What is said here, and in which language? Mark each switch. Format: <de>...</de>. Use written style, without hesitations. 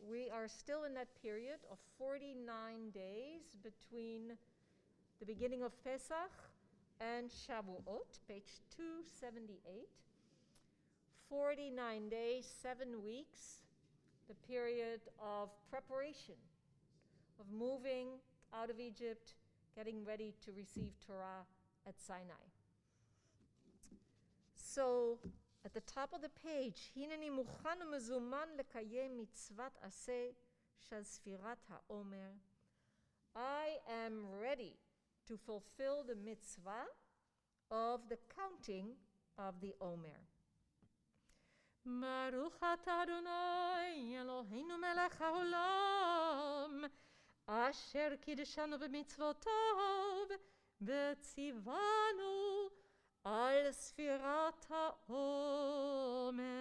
<en>We are still in that period of 49 days between the beginning of Pesach and Shavuot, page 278. 49 days, 7 weeks, the period of preparation, of moving out of Egypt, getting ready to receive Torah at Sinai. So, at the top of the page,</en> <he>הנני מוכן ומזומן לקיים מצוות עשה של ספירת העומר.</he> <en>I am ready to fulfill the mitzvah of the counting of the Omer.</en> <he>ברוך אתה אדוני אלוהינו מלך העולם אשר קידשנו במצוותיו וציוונו על ספירת העומר.</he>